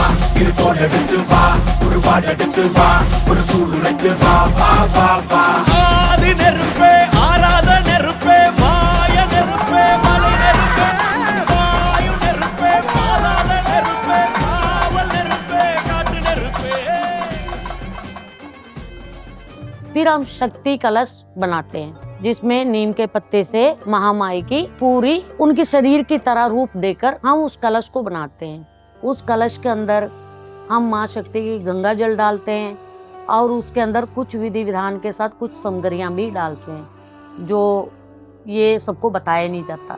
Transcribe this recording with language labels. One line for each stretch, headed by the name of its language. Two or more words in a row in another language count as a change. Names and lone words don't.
Tamil: இருத்தோடு எடுத்து வா, குருவாடு எடுத்து வா, ஒரு சூடு எடுத்து வா, வா வா வா. ஆதி நெருப்பே, ஆராத நெருப்பே, மாய நெருப்பே, மலை நெருப்பே, வாயு நெருப்பே, பாதாள நெருப்பே, காவல் நெருப்பே, காற்று நெருப்பே.
Hindi: फिर हम शक्ति कलश बनाते हैं, जिसमें नीम के पत्ते से महामाई की पूरी उनके शरीर की तरह रूप देकर हम उस कलश को बनाते हैं। उस कलश के अंदर हम माँ शक्ति की गंगा जल डालते हैं और उसके अंदर कुछ विधि विधान के साथ कुछ सामग्रियाँ भी डालते हैं, जो ये सबको बताया नहीं जाता।